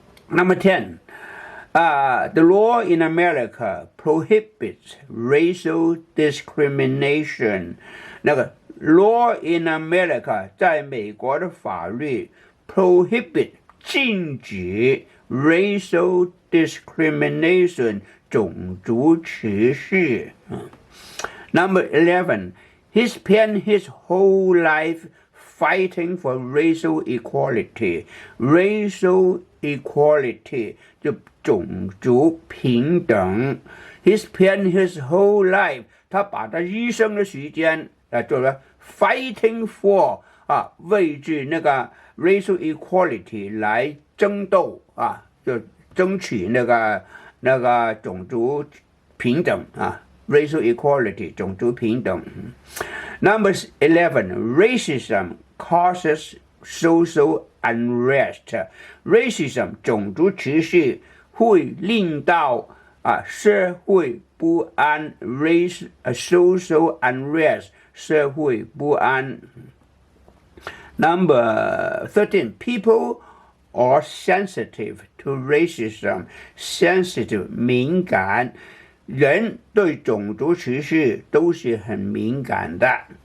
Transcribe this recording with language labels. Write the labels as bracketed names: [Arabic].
[English] Number 10, the law in America prohibits racial discrimination. [Chinese] 那个 [English] law in America [Chinese] 在美国的法律 prohibit 禁止 racial discrimination 种族歧视。 [English] Number 11.He spent his whole life fighting for racial equality. [Chinese] Racial equality 就种族平等。 [English] He spent his whole life [Chinese] 他把他一生的时间做了 [English] fighting for [Chinese] 为着那个 racial equality 来争斗就争取那个种族平等 [English] racial equality [Chinese] 种族平等。 [English] Number 11, racism causes social unrest. [Chinese] Racism 种族歧视会令到社会不安 social unrest 社会不安。 [English] Number 13, people are sensitive to racism. [Chinese] Sensitive 敏感，人对种族歧视都是很敏感的。